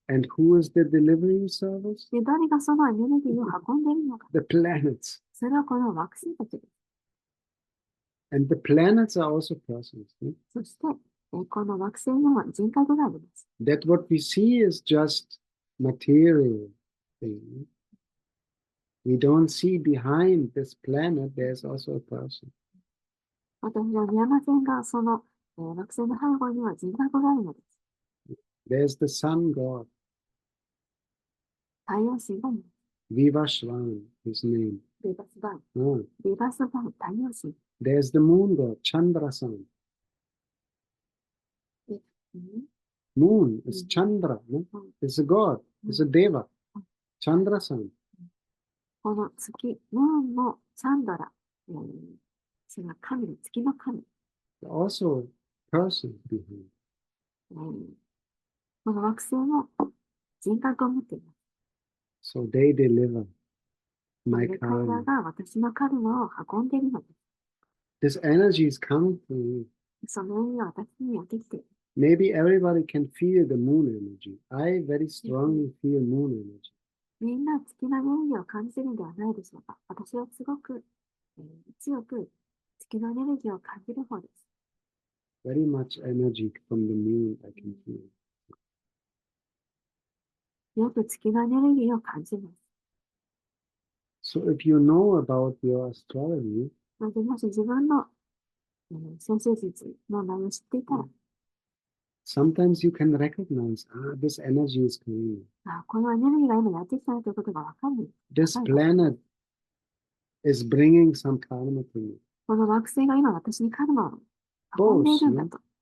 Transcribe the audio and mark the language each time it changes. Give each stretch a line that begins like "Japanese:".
English: And who is the delivering service?
Japanese: で、誰がそのエネルギーを運んでいるのか。
English: The planets.
Japanese: それはこの惑星たちです。
English: And the planets are also persons.
Japanese: そして、この惑星には人格があります。
English: That what we see is just material thing. We don't see behind this planet, there's also a person.
Japanese: 私は見えませんが、その、惑星の背後には人格があるのです。
English: There's the sun god.
Japanese: 太陽神がいます。
English: Vivashvan, his name.
Japanese: ビバスバン。 Oh. ビバスバン、太陽神。
English: There's the moon god, Chandra-san. Moon is Chandra. No? It's a god. It's a deva. Chandra-san.
Japanese: この月、ムーンのチャンドラ。それは神、月の神。
English: Also, person behind.
Japanese: この惑星も人格を持っています。
English: So they deliver my
Japanese: 彼
English: karma.
Japanese: らが私のカルマを運んでいるのです。
English: This energy is coming to me.
Japanese: その意味は私にやってきている。
English: Maybe everybody can feel the moon energy. I very strongly feel moon energy.
Japanese: みんな月のエネルギーを感じているのではないでしょうか。私はすごく、強く月のエネルギーを感じる方です。
English: Very much energy from the moon I can feel.
Japanese: よく月のエネルギーを感じます。
English: So if you know about your astrology,
Japanese: もし自分の、先生術の内容を知っていたら、
English: sometimes you can recognize, this energy is coming.
Japanese: このエネルギーが今やってきたということがわかる。
English: This planet is bringing some karma to me.
Japanese: この惑星が今私にカルマを運んでいるんだと。